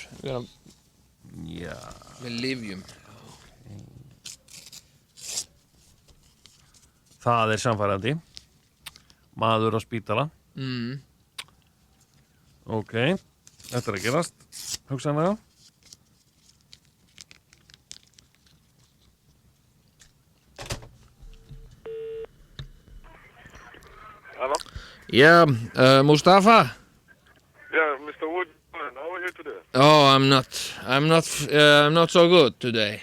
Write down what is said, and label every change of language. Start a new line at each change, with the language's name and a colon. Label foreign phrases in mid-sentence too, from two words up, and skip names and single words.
Icelandic: Já. Með lyfjum. Það samfærandi. Maður á spítala. Ok, þetta að gerast. Hugsanlega.
English: Hello? Yeah, Mustafa? Yeah, Mr. Wood, how are you today? Oh, I'm not so good today.